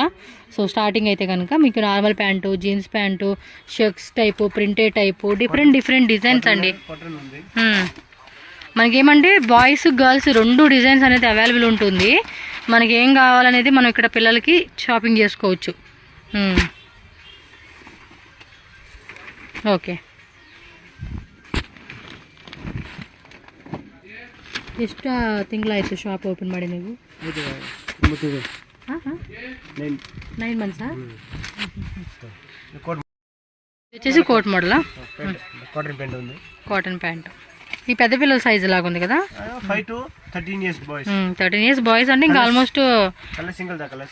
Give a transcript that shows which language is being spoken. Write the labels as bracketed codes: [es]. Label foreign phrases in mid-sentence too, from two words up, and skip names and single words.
[en] so starting [te] అయితే కనుక మీకు [en] normal pant, jeans pant, shirts type, printed type, different designs [te] అండి. మనకేమంటే [en] boys girls 2 designs [te] అనేది అవైలబుల్ ఉంటుంది. మనకి ఏం కావాలనేది మనం ఇక్కడ పిల్లలకి షాపింగ్ చేసుకోవచ్చు. ఓకే, [kn] ಎಷ್ಟು ತಿಂಗಳಾಯಿತು [en] shop open [kn] ಮಾಡಿ ನೀವು? [en] 9 months. [te] వచ్చేసి కోట్ మోడలా? [en] cotton pant. [te] ఈ పెద్ద పిల్లల సైజు లాగా ఉంది కదా. [en] 5 to 13 years బాయ్స్. 13 years boys [te] అంటే ఇంకా ఆల్మోస్ట్ [en] colour single [te] దా కలర్స్.